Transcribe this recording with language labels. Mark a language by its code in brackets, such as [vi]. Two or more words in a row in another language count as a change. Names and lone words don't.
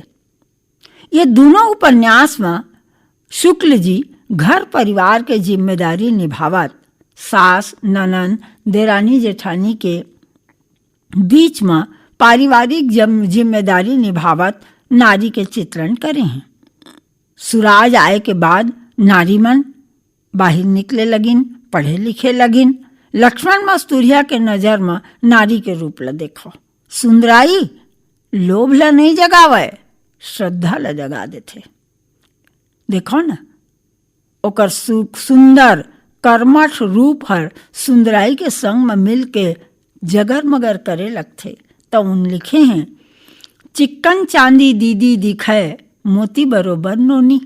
[hne] ये दोनों उपन्यास में शुक्ल जी घर परिवार के जिम्मेदारी निभावत सास ननन देरानी जेठानी के बीच में पारिवारिक जिम्मेदारी निभावत नारी के चित्रण करे हैं। सुराज आए के बाद नारी मन बाहर निकले लगिन, पढ़े लिखे लगिन। लक्ष्मण मस्तूरिया के नजर में नारी के रूप ला देखो। सुंदराई लोभ ला नहीं जगावे, श्रद्धा ला जगा देथे। देखो ना ओकर सुंदर कर्मठ रूप हर सुंदराई के संग में मिल के जगर मगर करे लगथे। तो उन लिखे हैं, चिक्कन चांदी दीदी दिखे मोती बरोबर नोनी।